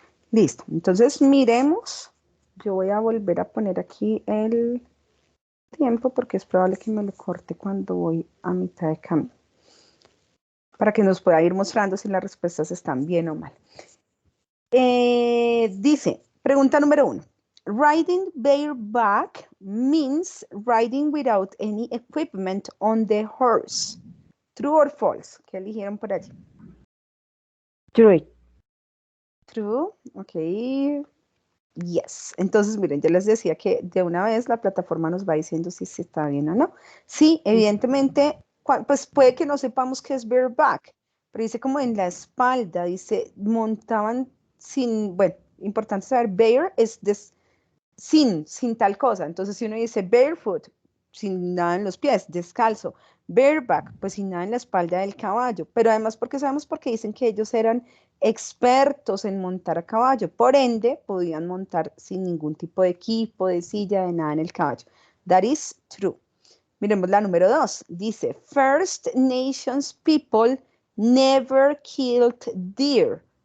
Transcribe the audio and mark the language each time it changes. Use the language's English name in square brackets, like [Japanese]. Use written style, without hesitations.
[Spanish] Listo, entonces miremos. Yo voy a volver a poner aquí el tiempo porque es probable que me lo corte cuando voy a mitad de camino, para que nos pueda ir mostrando si las respuestas están bien o mal. Dice, pregunta número 1. [English] Riding bareback means riding without any equipment on the horse. True or false? [Spanish] ¿Qué eligieron por allí? [English] True. True, ok. Yes. [Spanish] Entonces, miren, yo les decía que de una vez la plataforma nos va diciendo si está bien o no. Sí, evidentemente, pues puede que no sepamos qué es bareback, pero dice como en la espalda, dice, montaban sin, bueno, importante saber, bare es sin tal cosa. Entonces, si uno dice barefoot, sin nada en los pies, descalzo, bareback, pues sin nada en la espalda del caballo. Pero además, porque sabemos porque dicen que ellos eran expertos en montar a caballo. Por ende, podían montar sin ningún tipo de equipo, de silla, de nada en el caballo. [English] That is true. [Spanish] Miremos la número 2. Dice, [English] First Nations people never killed deer.